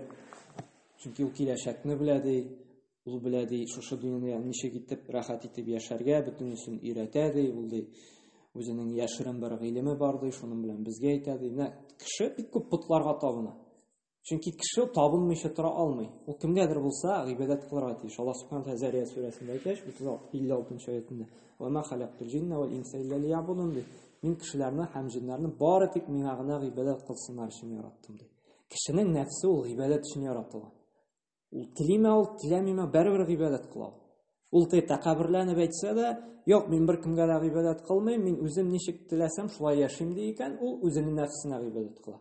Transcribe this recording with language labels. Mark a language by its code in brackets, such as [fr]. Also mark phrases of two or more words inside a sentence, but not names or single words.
[tt] Чөнки ул киләчәкне белә ди, ул белә ди, шушы дөньяда ничек итеп рәхәт итеп яшәргә, бөтенесен өйрәтә ди, ул ди, үзенең яшерен бер гыйлеме бар ди, шуның белән безгә әйтә ди. Менә кеше бик күп путларга табына. Чөнки кеше табынмыйча тора алмый. Ул кемгәдер булса гыйбадәт кылырга тиеш. Аллаһ [ar] سبحانه وتعالى [tt] сүрәсендә әйтәч, 56-нчы аятында: [ar] "وما خلقت الجن والإنس إلا ليعبدون" ди. [tt] Мин кешеләрне һәм җиннәрне бары тик миңа гына гыйбадәт кылсыннар өчен яраттым ди. Кешенең нәфсе ул гыйбадәт өчен яратылган. Ул телимә, ул теләмимә бәрбер гыйбадәт кыла. Ул тәкәбберләнеп әйтсә дә, "Юк, мин бер кемгә дә гыйбадәт кылмыйм, мин үзем ничек теләсәм шулай яшим" ди икән, ул үзенең нәфсенә гыйбадәт кыла.